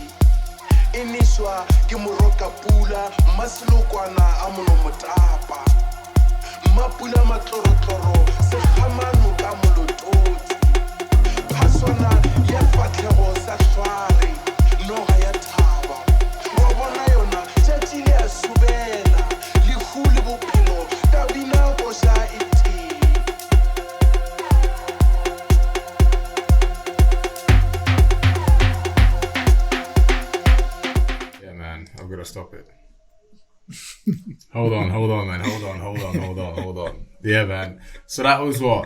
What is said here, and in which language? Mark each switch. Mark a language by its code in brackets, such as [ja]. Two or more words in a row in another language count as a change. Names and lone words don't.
[nso] iniswa ke moroka pula maselokwana a mono motapa mapula matlorotloro sekgamano ka molototsi phaswana ya fatlhego sa hlware noga ya thaba wa bona yona tšatši le a subela lehu le bophelo ka binako sa ete. [en] Yeah, man, I've got to stop it. Hold on, man. Hold on. Yeah, man. So that was what?